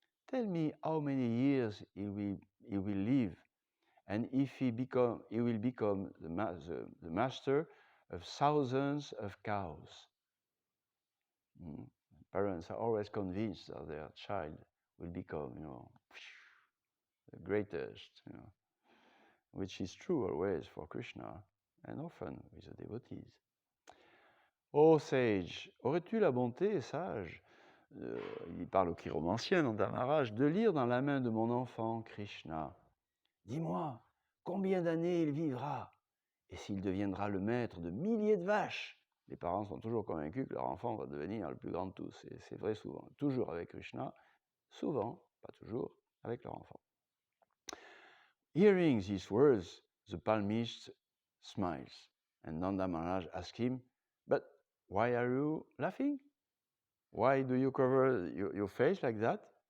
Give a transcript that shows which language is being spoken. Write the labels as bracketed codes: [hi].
[en] Tell me how many years he will live, and if he will become the master of thousands of cows." Parents are always convinced that their child will become, the greatest, which is true always for Krishna and often with the devotees. [fr] Oh sage, aurais-tu la bonté, sage, il parle au chiromancien, Nanda Maharaj, de lire dans la main de mon enfant Krishna. Dis-moi, combien d'années il vivra et s'il deviendra le maître de milliers de vaches? Les parents sont toujours convaincus que leur enfant va devenir le plus grand de tous. Et c'est vrai souvent, toujours avec Krishna, souvent, pas toujours, avec leur enfant. [en] Hearing these words, the palmist smiles, and Nanda Maharaj asks him, "But why are you laughing? Why do you cover your face like that?"